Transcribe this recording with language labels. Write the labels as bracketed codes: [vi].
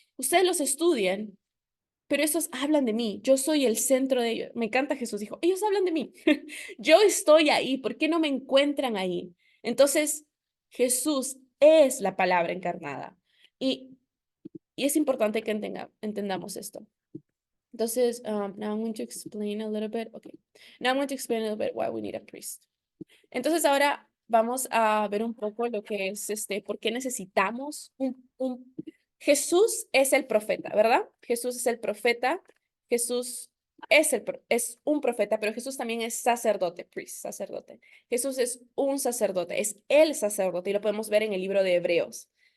[es] Ustedes los estudian, pero esos hablan de mí. Yo soy el centro de ellos. Me encanta Jesús dijo, ellos hablan de mí. Yo estoy ahí. ¿Por qué no me encuentran ahí? Entonces, Jesús es la palabra encarnada. Y, y es importante que entendamos esto. Entonces, [en] now I'm going to explain a little bit. Okay. Now I'm going to explain a little bit why we need a priest. [es] Entonces, ahora vamos a ver un poco lo que es por qué necesitamos Jesús es el profeta, ¿verdad? Jesús es el profeta. Jesús es un profeta, pero Jesús también es sacerdote, priest, sacerdote. Jesús es un sacerdote, es el sacerdote y lo podemos ver en el libro de Hebreos.